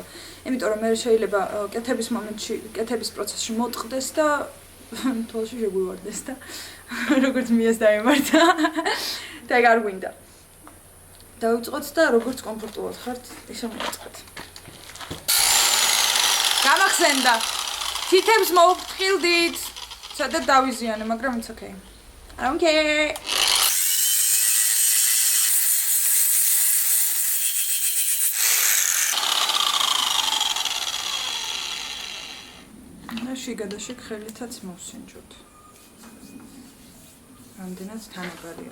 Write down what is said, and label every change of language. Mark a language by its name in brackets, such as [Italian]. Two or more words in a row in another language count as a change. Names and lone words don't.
[Georgian] იმიტომ რომ მე შეიძლება კეთების მომენტში, კეთების პროცესში მოტყდეს და თვალში შეგვივარდეს და როგორც მიას დაემართა და ეგ არ გვინდა. დავიწყოთ და როგორც კომფორტულად ხართ, ისე მოვიწყოთ. გამახსენდა. თითებს მოვფრთხილდით. სადაც დავიზიანე, მაგრამ [English] it's okay. I don't care. [Georgian] შიგადაშიგ ხელითაც მოვსინჯოთ. რამდენად თანაბარია.